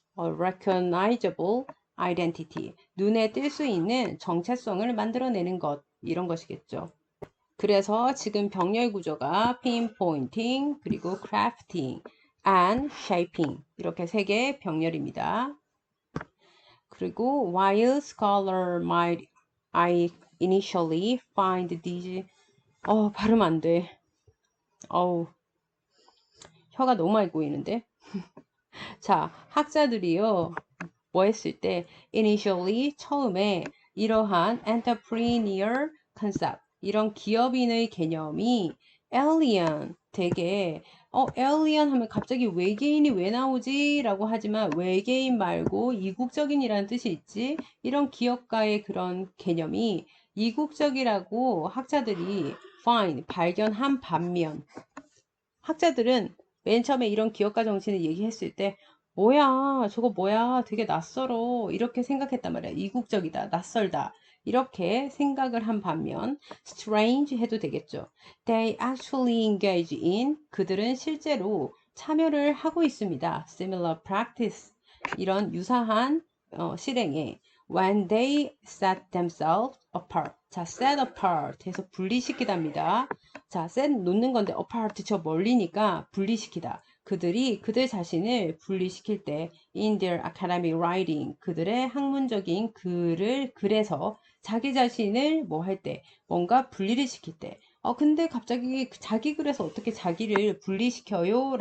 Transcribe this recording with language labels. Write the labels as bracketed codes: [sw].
[en] recognizable identity, [ko] 눈에 띌 수 있는 정체성을 만들어내는 것, 이런 것이겠죠. 그래서 지금 병렬 구조가 pinpointing, 그리고 crafting, and shaping, 이렇게 세 개의 병렬입니다. [en] 그리고 while scholar might I initially find these [ko] 발음 안 돼. 혀가 너무 많이 꼬이는데. 자, 학자들이요. 뭐 했을 때 initially 처음에 이러한 [en] entrepreneur concept, [ko] 이런 기업인의 개념이 alien, 되게 alien 하면 갑자기 외계인이 왜 나오지? 라고 하지만 외계인 말고 이국적인이라는 뜻이 있지. 이런 기업가의 그런 개념이 이국적이라고 학자들이 find, 발견한 반면 학자들은 맨 처음에 이런 기업가 정신을 얘기했을 때 뭐야 저거 뭐야 되게 낯설어 이렇게 생각했단 말이야. 이국적이다, 낯설다, 이렇게 생각을 한 반면 strange 해도 되겠죠. [en] They actually engage in, [ko] 그들은 실제로 참여를 하고 있습니다. [en] Similar practice, [ko] 이런 유사한 실행에 [en] when they set themselves apart. [ko] 자, set apart 해서 분리시키답니다. 자, set 놓는 건데 apart 저 멀리니까 분리시키다. 그들이 그들 자신을 분리시킬 때 [en] in their academic writing, [ko] 그들의 학문적인 글을 그래서 자기 자신을 뭐 할 때, 뭔가 분리를 시킬 때 근데 갑자기 자기 글에서 어떻게 자기를 분리시켜요?